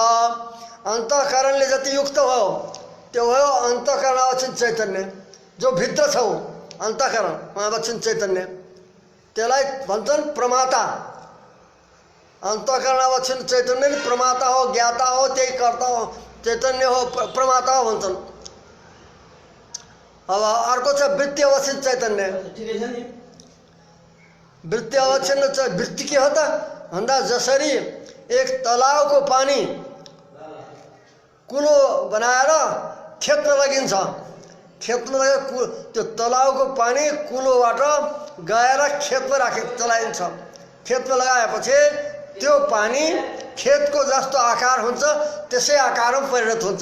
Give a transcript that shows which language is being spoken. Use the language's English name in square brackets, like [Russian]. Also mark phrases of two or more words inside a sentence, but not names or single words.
[Nepali] अन्तःकरणले जति युक्त भयो त्यो भयो अन्तःकरणावच्छिन्न चैतन्य, जो भित्र छ अन्तःकरणमावच्छिन्न चैतन्य, त्यसलाई भन्छन् प्रमाता। अन्तःकरणावच्छिन्न चैतन्य नै प्रमाता हो, ज्ञाता हो, त्यही कर्ता हो, चैतन्य हो, प्रमाता हो भन्छन्। अब अर्को छ वृत्ति अवच्छिन्न चैतन्य। वृत्ति अवच्छिन्न वृत्ति के हो त भन्दा जसरी एक तलाउको पानी कुलो बनाएर खेतमा लगिन्छ, खेतमा लगेर त्यो तलाउको पानी कुलोबाट गएर खेतमा चलाइन्छ। खेतमा लगाएपछि त्यो पानी खेतको जस्तो आकार हुन्छ त्यसै आकारमा परिणत हुन्छ।